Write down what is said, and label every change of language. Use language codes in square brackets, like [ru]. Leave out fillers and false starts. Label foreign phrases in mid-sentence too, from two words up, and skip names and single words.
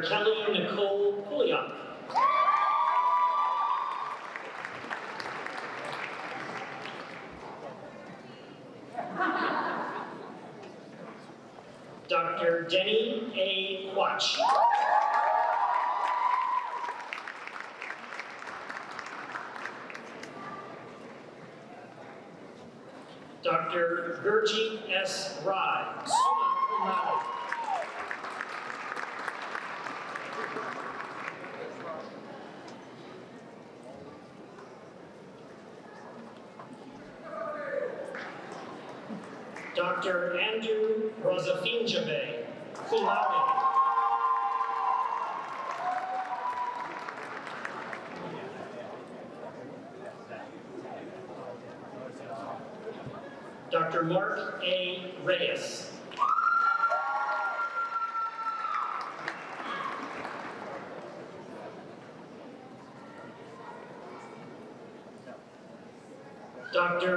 [en] Kelly Nicole Pouliot. Dr. Denny A. Quach. Dr. Gurjeet S. Rai, [la] summa cum laude. [en] Dr. Andrew Rosafinjabe, [la] cum laude. [en] Dr. Mark A. Reyes. Dr.